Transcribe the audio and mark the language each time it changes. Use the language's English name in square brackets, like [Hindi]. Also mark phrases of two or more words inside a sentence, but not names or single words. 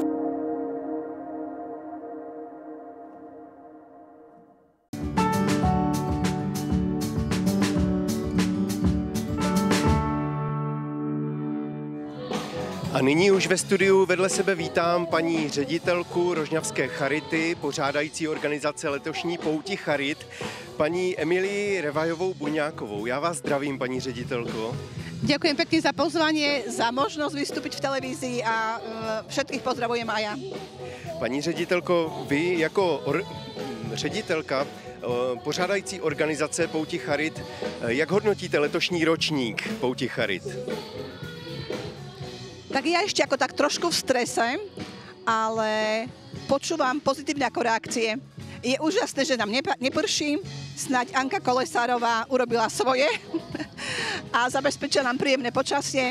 [Czech] A nyní už ve studiu vedle sebe vítám paní ředitelku Rožňavské Charity, pořádající organizace letošní Pouti Charit, paní Emilii Revajovou Buňákovou. Já vás zdravím, paní ředitelko. [Slovak] Ďakujem pekne za pozvanie, za možnosť vystúpiť v televízii a všetkých pozdravujem aj ja. [Czech] Paní ředitelko, vy jako ředitelka pořádající organizace Pouti Charit, jak hodnotíte letošní ročník Pouti Charit? [Slovak] Tak ja ešte ako tak trošku v strese, ale počúvam pozitívne ako reakcie. Je úžasné, že nám neprší, snáď Anka Kolesárová urobila svoje a zabezpečila nám príjemné počasie.